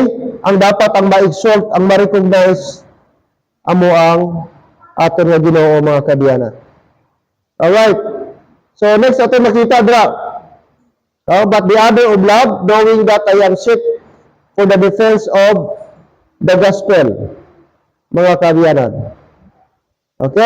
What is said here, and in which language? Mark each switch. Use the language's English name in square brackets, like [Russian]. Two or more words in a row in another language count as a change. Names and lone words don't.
[Hiligaynon] Ang dapat ang ma-exalt, ang ma-recognize amo ang aton nga Ginoo, mga kabiyanan. Alright. So next aton makita dra. [English] But the other of love, knowing that I am sick for the defense of the gospel, [Hiligaynon] mga kabiyanan. Okay.